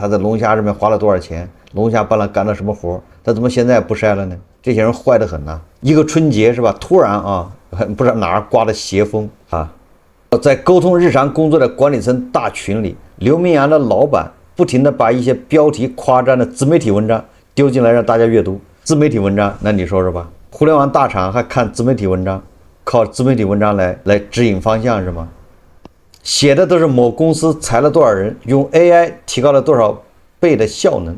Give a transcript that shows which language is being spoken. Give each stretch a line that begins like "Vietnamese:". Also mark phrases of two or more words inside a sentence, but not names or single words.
Chinese: 他在龍蝦上面花了多少錢？龍蝦幫他幹了什麼活？他怎麼現在不曬了呢？這些人壞得很吶！一個春節是吧？突然啊，不知道哪兒颳的邪風啊！在溝通日常工作的管理層大群裡，劉明揚的老闆不停地把一些標題誇張的自媒體文章丟進來讓大家閱讀。自媒體文章，那你說說吧？互聯網大廠還看自媒體文章，靠自媒體文章來指引方向是嗎？寫的都是某公司裁了多少人，用 AI 提高了多少倍的效能。